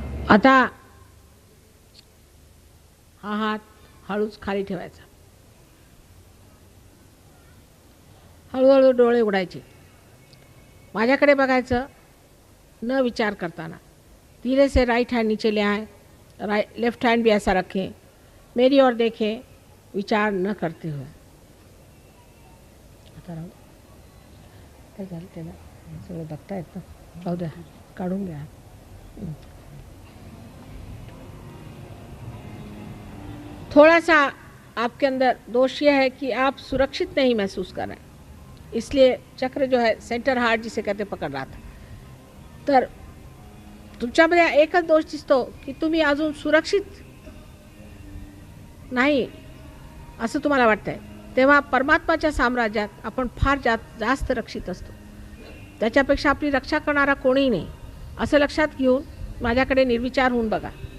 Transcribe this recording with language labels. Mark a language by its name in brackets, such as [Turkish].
[Marathi] आता हा हात हळूच खाली ठेवायचा. हळूहळू डोळे उघडायचे. माझ्याकडे बघायचं न विचार करताना. [Hindi] धीरे से राइट हैंड नीचे ले आए, लेफ्ट हैंड भी ऐसा रखें, मेरी ओर देखें, विचार न करते हुए. [Marathi] आता राहू काय झालं त्याला सगळं बघतायत ना, राहू द्या, काढून घ्या. [Hindi] थोड़ा सा आपके अंदर दोष यह है कि आप सुरक्षित नहीं महसूस कर रहे हैं, इसलिए चक्र जो है सेंटर हार्ट जिसे कहते पकड़ रहा था. [Marathi] तर तुमच्यामध्ये एकच दोष दिसतो की तुम्ही अजून सुरक्षित नाही असं तुम्हाला वाटतंय. तेव्हा परमात्माच्या साम्राज्यात आपण फार जास्त रक्षित असतो. त्याच्यापेक्षा आपली रक्षा करणारा कोणीही नाही असं लक्षात घेऊन माझ्याकडे निर्विचार होऊन बघा.